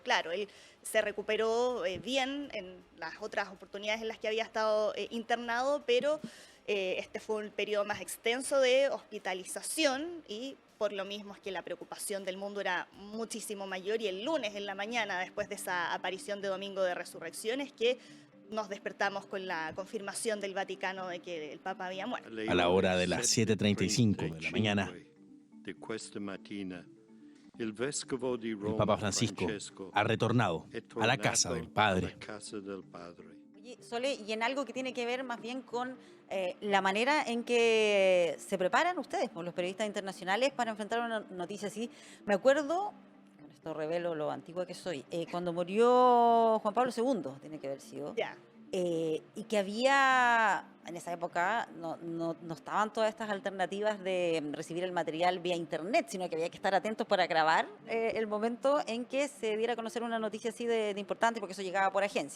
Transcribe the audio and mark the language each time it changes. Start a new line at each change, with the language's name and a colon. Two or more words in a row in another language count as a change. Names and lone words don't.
Spanish: Claro, él se recuperó bien en las otras oportunidades en las que había estado internado, pero este fue un periodo más extenso de hospitalización y por lo mismo es que la preocupación del mundo era muchísimo mayor y el lunes en la mañana, después de esa aparición de Domingo de Resurrección, es que nos despertamos con la confirmación del Vaticano de que el Papa había muerto. A la hora de las 7:35 de la mañana,
Italian: de questa mattina, il vescovo di
Spanish: el
Italian: Roma,
Spanish: Papa Francisco ha retornado
Italian: è
Spanish: a la casa
Italian: tornato
Spanish: del Padre.
Italian: alla casa del Padre.
Spanish: Oye, Sole, y en algo que tiene que ver más bien con la manera en que se preparan ustedes, los periodistas internacionales, para enfrentar una noticia así. Me acuerdo, con esto revelo lo antigua que soy, cuando murió Juan Pablo II, tiene que haber sido, Ya. y que había, en esa época, no estaban todas estas alternativas de recibir el material vía internet, sino que había que estar atentos para grabar el momento en que se diera a conocer una noticia así de importante, porque eso llegaba por agencia.